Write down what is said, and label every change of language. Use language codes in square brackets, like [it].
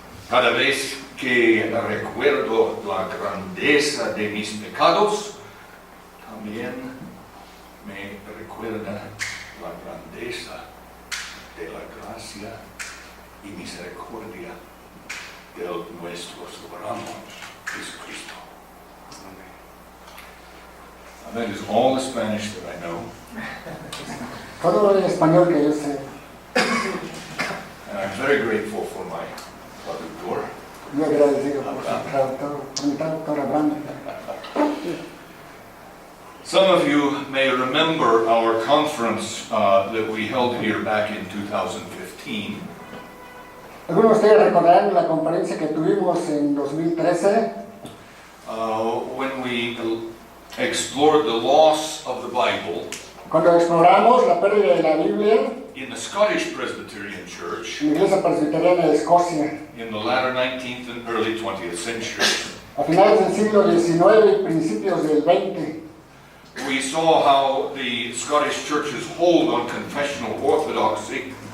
[es] Cada vez que recuerdo la grandeza de mis pecados, también me recuerda la grandeza de la gracia y misericordia de nuestro soberano Jesucristo. [en] And that is all the Spanish that I know. [es] Todo el español que yo sé. [en] And I'm very grateful for my traductor. [es] Muy agradecido por mi traductor Abraham. [en] Some of you may remember our conference that we held here back in 2015. [es] Algunos de ustedes recordarán la conferencia que tuvimos en 2013. [en] When we explored the loss of the Bible [es] Cuando exploramos la pérdida de la Biblia [en] in the Scottish Presbyterian Church [es] en la Iglesia Presbiteriana de Escocia [en] in the latter 19th and early 20th century. [es] a finales del siglo XIX y principios del XX. [en] We saw how the Scottish Church's hold on confessional orthodoxy